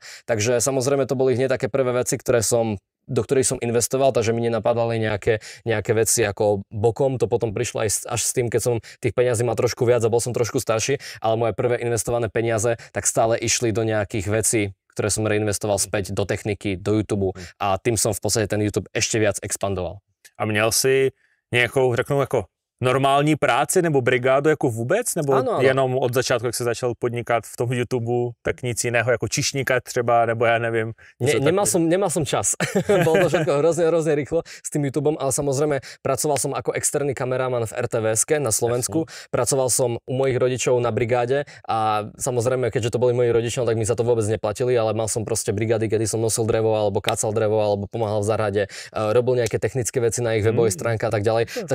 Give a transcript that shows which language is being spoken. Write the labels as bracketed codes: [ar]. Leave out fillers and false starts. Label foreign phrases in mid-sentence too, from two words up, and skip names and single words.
[sk] Takže samozrejme to boli hneď také prvé veci, do ktorých som investoval, takže mi nenapadali nejaké veci ako bokom, to potom prišlo aj až s tým, keď som tých peniazí mal trošku viac a bol som trošku starší, ale moje prvé investované peniaze tak stále išli do nejakých vecí, ktoré som reinvestoval späť do techniky, do YouTube a tým som v podstate ten YouTube ešte viac expandoval. [cs] A měl si nejakou, řeknu, ako normální práci nebo brigádu jako vůbec? Nebo ano. jenom od začátku, jak se začal podnikat v tom YouTube, tak nic jiného, jako čišníka třeba, nebo já nevím. [sk] Nemal som čas. Bolo to všetko hrozne rýchlo s tým YouTubeom, ale samozrejme pracoval som ako externý kameraman v RTVSke na Slovensku. Jasne. Pracoval som u mojich rodičov na brigáde a samozrejme, keďže to boli moji rodičia, tak mi za to vôbec neplatili, ale mal som proste brigády, kedy som nosil drevo alebo kácal drevo alebo pomáhal v záhrade, robil nejaké technické veci na ich webovej stránke a tak ďalej.